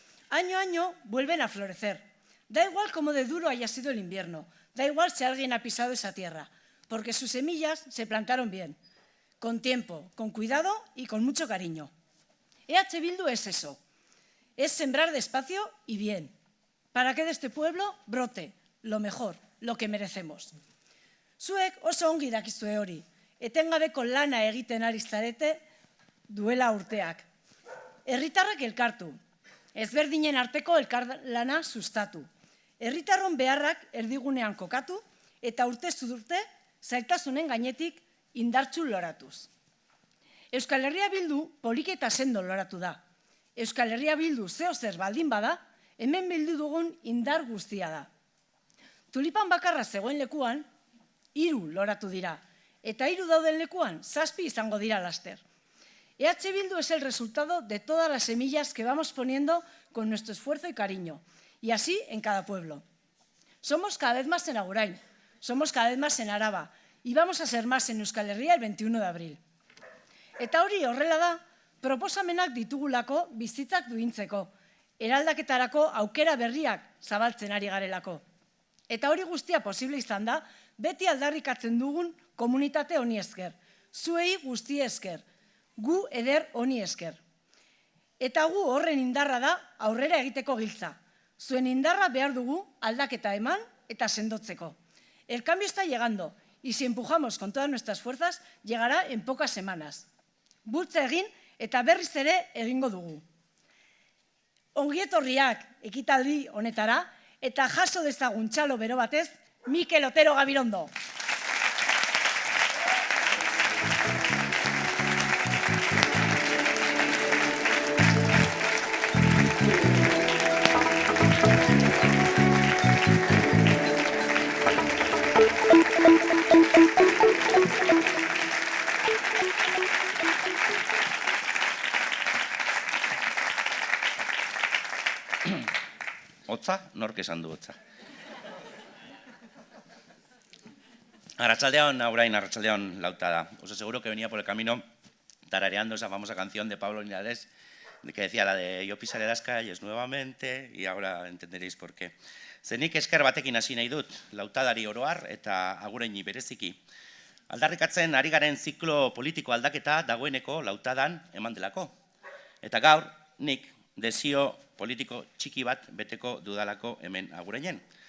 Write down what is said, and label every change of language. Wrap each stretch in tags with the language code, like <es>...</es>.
<es>Año a año vuelven a florecer. Da igual cómo de duro haya sido el invierno, da igual si alguien ha pisado esa tierra, porque sus semillas se plantaron bien, con tiempo, con cuidado y con mucho cariño. EH Bildu es eso, es sembrar despacio y bien, para que de este pueblo brote lo mejor, lo que merecemos.</es> <eu>Zuek oso ongi dakizue hori, etengabeko lana egiten ari zarete duela urteak. Herritarrak elkartu, ezberdinen arteko elkarlana sustatu, herritarron beharrak erdigunean kokatu eta urtez urte zailtasunen gainetik indartsu loratuz. Euskal Herria Bildu poliki eta sendo loratu da. Euskal Herria Bildu zeozer baldin bada, hemen bildu dugun indar guztia da. Tulipan bakarra zegoen lekuan, 3 loratu dira, eta 3 dauden lekuan, 7 izango dira laster.</eu> <es>EH Bildu es el resultado de todas las semillas que vamos poniendo con nuestro esfuerzo y cariño, y así en cada pueblo. Somos cada vez más en Agurain, somos cada vez más en Araba, y vamos a ser más en Euskal Herria el 21 de abril.</es> <eu>Eta hori horrela da, proposamenak ditugulako bizitzak duintzeko, eraldaketarako aukera berriak zabaltzen ari garelako. Eta hori guztia posible izan da, beti aldarrikatzen dugun komunitate honi esker, zuei guzti esker, gu eder honi esker. Eta gu horren indarra da aurrera egiteko giltza. Zuen indarra behar dugu aldaketa eman eta sendotzeko.</eu> <es>El cambio está llegando, y si empujamos con todas nuestras fuerzas, llegará en pocas semanas.</es> <eu>Bultza egin eta berriz ere egingo dugu. Ongietorriak ekitaldi honetara, eta jaso dezagun txalo bero batez, Mikel Otero Gabirondo. Hotza, nork esan du hotza. Arratsaldeon, Agurain, arratsaldeon Lautada.</eu> <es>Os aseguro que venía por el camino tarareando esa famosa canción de Pablo Linares que decía la de yo pisaré las calles nuevamente y ahora entenderéis por qué.</es> <eu>Zenik esker batekin hasi nahi dut, Lautadari oroar eta Aguraini bereziki. Aldarrikatzen ari garen ziklo politiko aldaketa dagoeneko Lautadan eman delako. Eta gaur, nik desio politiko txiki bat beteko dudalako hemen Agurainen.</eu>